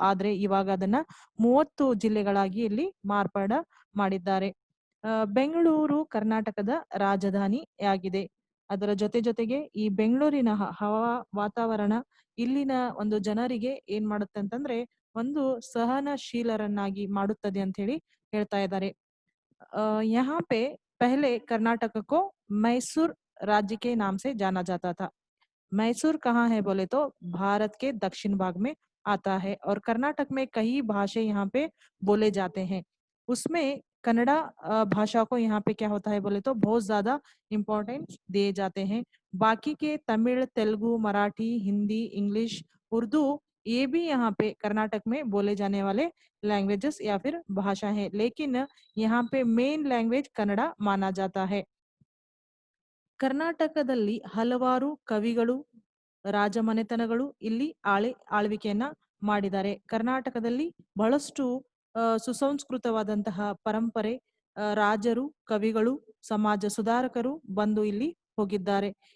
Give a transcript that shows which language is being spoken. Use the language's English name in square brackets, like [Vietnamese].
[Kannada] ಆದ್ರೆ ಇವಾಗ ಅದನ್ನ 30 ಜಿಲ್ಲೆಗಳಾಗಿ ಇಲ್ಲಿ ಮಾರ್ಪಾಡ ಮಾಡಿದ್ದಾರೆ. ಬೆಂಗಳೂರು ಕರ್ನಾಟಕದ ರಾಜಧಾನಿಯಾಗಿದೆ. ಅದರ ಜೊತೆಗೆ ಈ ಬೆಂಗಳೂರಿನ ಹವಾ ವಾತಾವರಣ ಇಲ್ಲಿನ ಒಂದು ಜನರಿಗೆ ಏನ್ ಮಾಡುತ್ತೆ ಅಂತಂದ್ರೆ ಒಂದು ಸಹನಶೀಲರನ್ನಾಗಿ ಮಾಡುತ್ತದೆ ಅಂತ ಹೇಳಿ ಹೇಳ್ತಾ ಇದ್ದಾರೆ. [Hindi] यहाँ पे पहले कर्नाटक को मैसूर राज्य के नाम से जाना जाता था। मैसूर कहाँ है बोले तो भारत के दक्षिण भाग में आता है और कर्नाटक में कई भाषा यहाँ पे बोले जाते हैं। उसमें कन्नड़ा भाषा को यहाँ पे क्या होता है बोले तो बहुत ज्यादा इम्पोर्टेंस दिए जाते हैं। बाकी के तमिल, तेलुगु, मराठी, हिंदी, इंग्लिश, उर्दू ये भी यहाँ पे कर्नाटक में बोले जाने वाले लैंग्वेजेस या फिर भाषा है, लेकिन यहाँ पे मेन लैंग्वेज कन्नड़ा माना जाता है। [Kannada] ಕರ್ನಾಟಕದಲ್ಲಿ ಹಲವಾರು ಕವಿಗಳು, ರಾಜಮನೆತನಗಳು ಇಲ್ಲಿ ಆಳ್ವಿಕೆಯನ್ನ ಮಾಡಿದ್ದಾರೆ. ಕರ್ನಾಟಕದಲ್ಲಿ ಬಹಳಷ್ಟು ಸುಸಂಸ್ಕೃತವಾದಂತಹ ಪರಂಪರೆ, ರಾಜರು, ಕವಿಗಳು, ಸಮಾಜ ಸುಧಾರಕರು ಬಂದು ಇಲ್ಲಿ ಹೋಗಿದ್ದಾರೆ.